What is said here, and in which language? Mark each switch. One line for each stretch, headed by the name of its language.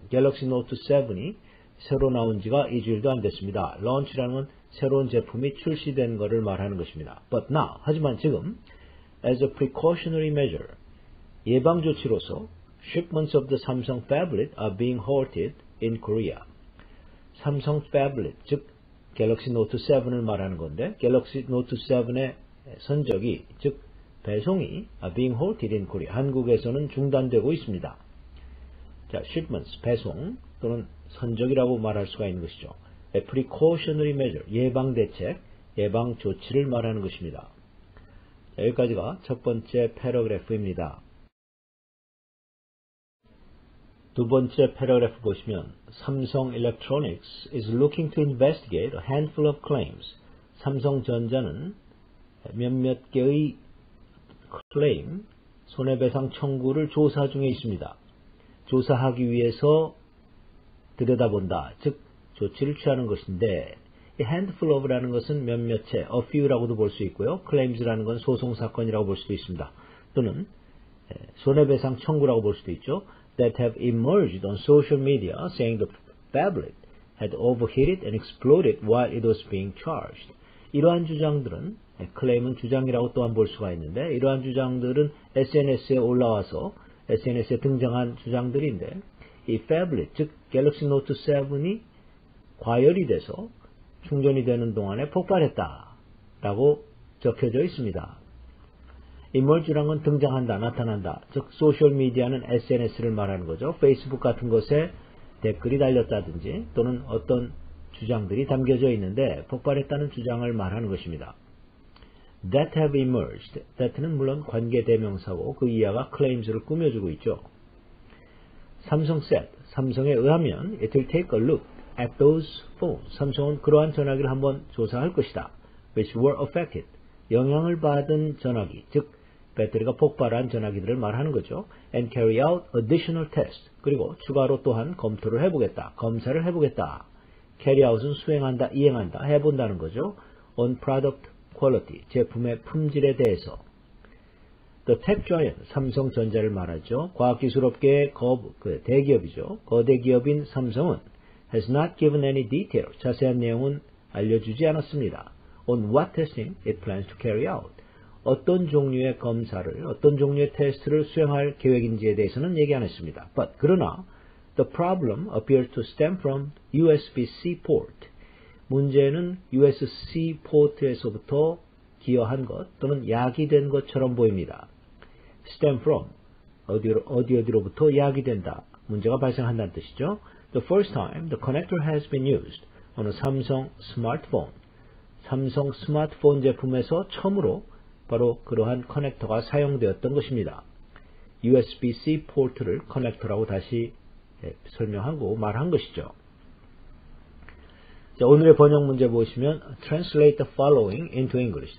Korean: Galaxy Note 7이 새로 나온 지가 2주일도 안 됐습니다. launch라는 건 새로운 제품이 출시된 것을 말하는 것입니다.
English: But now,
Korean: 하지만 지금
English: as a precautionary measure,
Korean: 예방 조치로서
English: shipments of the Samsung tablet are being halted in Korea.
Korean: 삼성 tablet, 즉 갤럭시 노트 7을 말하는 건데 갤럭시 노트 7의 선적이, 즉 배송이
English: are being halted in Korea,
Korean: 한국에서는 중단되고 있습니다. 자, shipments, 배송 또는 선적이라고 말할 수가 있는 것이죠. A precautionary measure, 예방 대책, 예방 조치를 말하는 것입니다. 자, 여기까지가 첫 번째 패러그래프입니다. 두 번째 패러그래프 보시면
English: Samsung Electronics is looking to investigate a handful of claims.
Korean: 삼성전자는 몇몇 개의 클레임, 손해배상 청구를 조사 중에 있습니다. 조사하기 위해서 들여다본다, 즉 조치를 취하는 것인데 A handful of라는 것은 몇몇 채, a few라고도 볼 수 있고요. claims라는 건 소송사건이라고 볼 수도 있습니다. 또는 손해배상 청구라고 볼 수도 있죠.
English: That have emerged on social media saying the phablet had overheated and exploded while it was being charged.
Korean: 이러한 주장들은 클레임은 주장이라고 또한 볼 수가 있는데 이러한 주장들은 SNS에 올라와서 SNS에 등장한 주장들인데 이 phablet, 즉 갤럭시 노트 7이 과열이 돼서 충전이 되는 동안에 폭발했다라고 적혀져 있습니다. emerge란 건 등장한다, 나타난다. 즉 소셜미디어는 SNS를 말하는 거죠. 페이스북 같은 것에 댓글이 달렸다든지 또는 어떤 주장들이 담겨져 있는데 폭발했다는 주장을 말하는 것입니다.
English: That have emerged.
Korean: That는 물론 관계대명사고 그 이하가 claims를 꾸며주고 있죠.
English: 삼성 said.
Korean: 삼성에 의하면
English: it will take a look at those phones.
Korean: 삼성은 그러한 전화기를 한번 조사할 것이다.
English: which were affected.
Korean: 영향을 받은 전화기, 즉 배터리가 폭발한 전화기들을 말하는 거죠.
English: and carry out additional tests.
Korean: 그리고 추가로 또한 검토를 해보겠다. 검사를 해보겠다. carry out은 수행한다, 이행한다, 해본다는 거죠.
English: on product quality.
Korean: 제품의 품질에 대해서.
English: The tech giant,
Korean: 삼성전자를 말하죠. 과학기술업계의 대기업이죠. 거대 기업인 삼성은
English: has not given any detail.
Korean: 자세한 내용은 알려주지 않았습니다.
English: on what testing it plans to carry out.
Korean: 어떤 종류의 검사를, 어떤 종류의 테스트를 수행할 계획인지에 대해서는 얘기 안 했습니다.
English: But, 그러나, the problem appears to stem from USB-C port.
Korean: 문제는 USB-C 포트에서부터 기여한 것 또는 야기된 것처럼 보입니다. stem from, 어디로부터 야기된다. 문제가 발생한다는 뜻이죠.
English: The first time the connector has been used on a Samsung smartphone.
Korean: 삼성 스마트폰 제품에서 처음으로 바로 그러한 커넥터가 사용되었던 것입니다. USB-C 포트를 커넥터라고 다시 설명하고 말한 것이죠. 자, 오늘의 번역 문제 보시면
English: Translate the following into English.